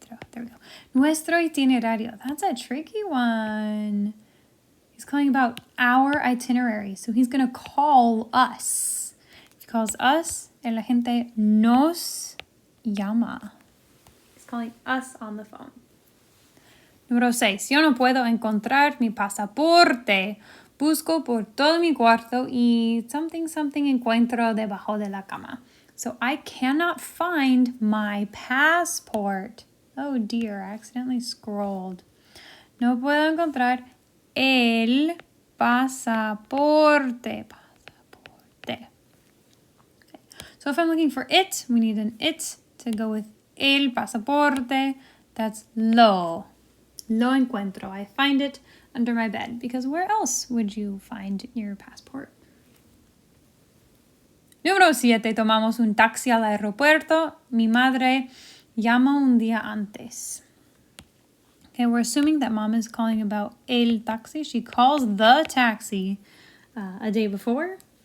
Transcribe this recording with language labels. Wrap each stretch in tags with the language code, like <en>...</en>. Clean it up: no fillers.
<en>There we go.</en> <es>Nuestro itinerario.</es> <en>That's a tricky one. He's calling about our itinerary. So he's going to call us. If he calls us,</en> <es>el agente nos llama.</es> <en>He's calling us on the phone.</en> <es>Número 6. Yo no puedo encontrar mi pasaporte. Busco por todo mi cuarto y something encuentro debajo de la cama.</es> <en>So I cannot find my passport. Oh dear, I accidentally scrolled.</en> <es>No puedo encontrar el pasaporte.</es> <en>Okay. So if I'm looking for it, we need an it to go with el pasaporte. That's lo.</en> <es>Lo encuentro.</es> <en>I find it under my bed. Because where else would you find your passport?</en> <es>Número 7, tomamos un taxi al aeropuerto. Mi madre llama un día antes.</es> <en>Okay, we're assuming that mom is calling about el taxi. She calls the taxi a day before.</en>